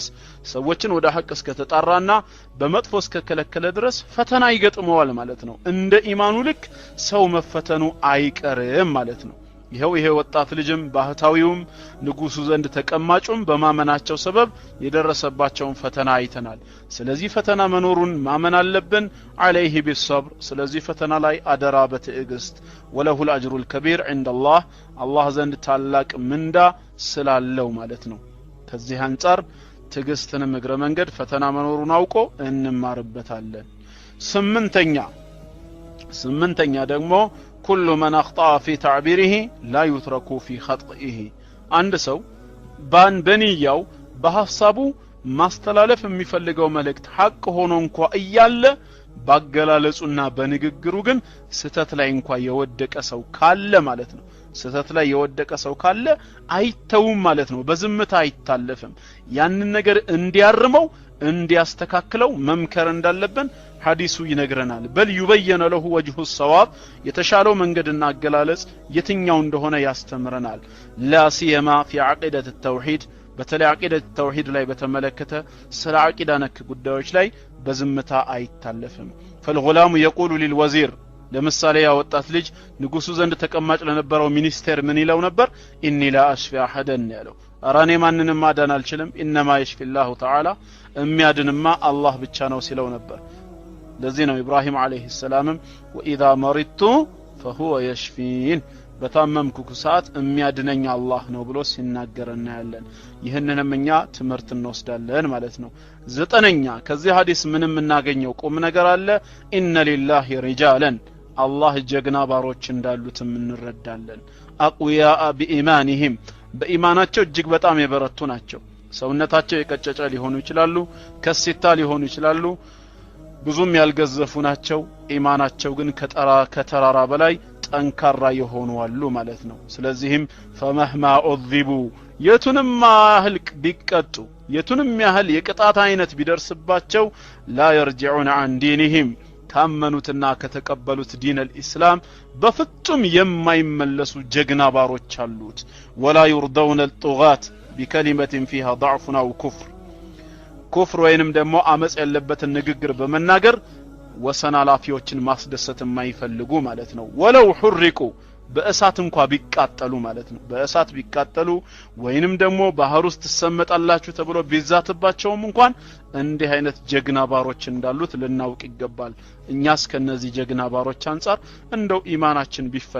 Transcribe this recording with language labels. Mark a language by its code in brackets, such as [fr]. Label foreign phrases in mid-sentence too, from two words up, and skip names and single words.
[am] ሰዎችን ወደ ሐቅ እስከተጣራና በመጥፎ እስከከለከለ ድረስ ፈተና ይገጥመዋል ማለት ነው እንደ ኢማኑ ልክ ሰው መፈተኑ አይቀርም ማለት ነው ይሄ ወጣት ልጅም ባህታዊውም ንጉሱ ዘንድ ተቀማጩም በማመናቸው ሰበብ የደረሰባቸውን ፈተና አይተናል ስለዚህ ፈተና መኖሩን ማመን አለብን [ar] عليه بالصبر [am] ስለዚህ ፈተና ላይ አደራ በትዕግስት [ar] وله الأجر الكبير عند الله [am] ዘንድ ታላቅ ምንዳ ስላለው ማለት ነው ከዚህ አንፃር ትዕግስትንም እግረ መንገድ ፈተና መኖሩን አውቆ እንማርበታለን ስምንተኛ ደግሞ [ar] كل من اخطأ في تعبيره لا يترك في خطئه [am] አንድ ሰው በንያው በሐሳቡ ማስተላለፍ የሚፈልገው መልእክት ሐቅ ሆኖ እንኳን እያለ ባገላለጹና በንግግሩ ግን ስተት ላይ እንኳን የወደቀ ሰው ካለ ማለት ነው ስተት ላይ የወደቀ ሰው ካለ አይተውም ማለት ነው በዝምታ አይታለፍም ያንን ነገር እንዲያርመው እንዲያስተካክለው መምከር እንዳለብን ሐዲሱ ይነግረናል በል [ar] يبين له وجه الصواب [am] የተሻለው መንገድና አገላለጽ የትኛው እንደሆነ ያስተምረናል [ar] لا سيما في عقيدة التوحيد [am] በተለይ [ar] عقيدة التوحيد [am] ላይ በተመለከተ ስለ አቂዳ ነክ ጉዳዮች ላይ በዝምታ አይታለፍም [ar] فالغلام يقول للوزير [am] ለምሳሌ ያ ወጣት ልጅ ንጉሱ ዘንድ ተቀማጭ ለነበረው ሚኒስቴር ምን ይለው ነበር [ar] إني لا أشفي أحدا [am] ያለው አራኔ ማንንም ማዳን አልችልም [ar] إنما يشفي الله تعالى [am] የሚያድንማ አላህ ብቻ ነው ሲለው ነበር ለዚህ ነው ኢብራሂም አለይሂ ሰላም [ar] وإذا مرضت فهو يشفين [am] በታመምኩ ሰዓት የሚያድነኝ አላህ ነው ብሎ ሲናገርና ያለን ይሄንንም እኛ ትምህርት እንወስዳለን ማለት ነው ዘጠነኛ ከዚህ ሐዲስ ምንም እናገኘው ቁም ነገር አለ [ar] إن لله رجالا [am] አላህ ጀግና ባሮች እንዳሉት እንረዳለን አቅያ በኢማንህም በኢማናቸው እጅግ በጣም የበረቱ ናቸው ሰውነታቸው የቀጨጨ ሊሆኑ ይችላሉ ከሲታ ሊሆኑ ይችላሉ ብዙም ያልገዘፉ ናቸው ኢማናቸው ግን ከተራራ በላይ ጠንካራ የሆኑ አሉ ማለት ነው ስለዚህም [ar] فمهما عذبوا [am] የቱንም ያህል ቢቀጡ የቱንም ያህል የቅጣት አይነት ቢደርስባቸው [ar] لا يرجعون عن دينهم [am] ካመኑትና ከተቀበሉት [ar] دين الاسلام [am] በፍጹም የማይመለሱ ጀግና ባሮች አሉት [ar] ولا يرضون الطغاة بكلمة فيها ضعف أو [am] كفر ወይንም ደግሞ አመጽ ያለበትን ንግግር በመናገር ወሰናላፊዎችን ማስደሰት የማይፈልጉ ማለት ነው [ar] ولو حرقوا [am] በእሳት እንኳን ቢቃጠሉ ማለት ነው በእሳት ቢቃጠሉ ወይንም ደግሞ ባህር ውስጥ ተሰመጣላችሁ ተብሎ ቢዛትባቸውም እንኳን እንዲህ አይነት ጀግና ባሮች እንዳሉት ልናውቅ ይገባል እኛስ ከነዚህ ጀግና ባሮች አንፃር እንደው ኢማናችን